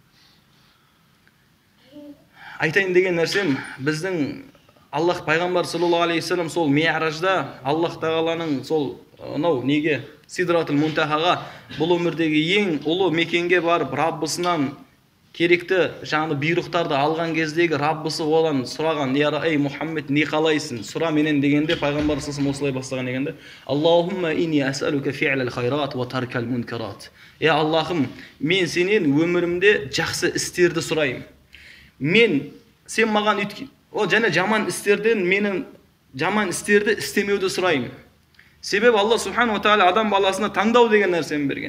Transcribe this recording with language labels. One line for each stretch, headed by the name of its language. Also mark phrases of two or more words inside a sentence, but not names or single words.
Kazakh: Айтайын деген нәрсем, біздің Аллах пайғамбар
Arabic: صلى الله عليه وسلم
Kazakh: сол Ми'ражда Аллах тағаланың сол неге Сидратул Мунтахаға, бұл өмірдегі ең ұлы мекенге барып, Раббысынан керекті жаңағы бұйрықтарды алған кездегі Раббысы одан сұраған, ей Мұхаммед, не қалайсың? Сұра менен дегенде пайғамбар
Arabic: صلى الله عليه
Kazakh: осылай бастаған дегенде,
Arabic: اللهم إني أسألك فعل الخيرات وترك المنكرات.
Kazakh: Аллахым, мен сенен өмірімде жақсы істерді сұраймын. Сен маған және жаман істерді істемеуді сұраймын. Себебі Алла
Arabic: سبحانه تعالى
Kazakh: адам баласына таңдау деген нәрсені берген.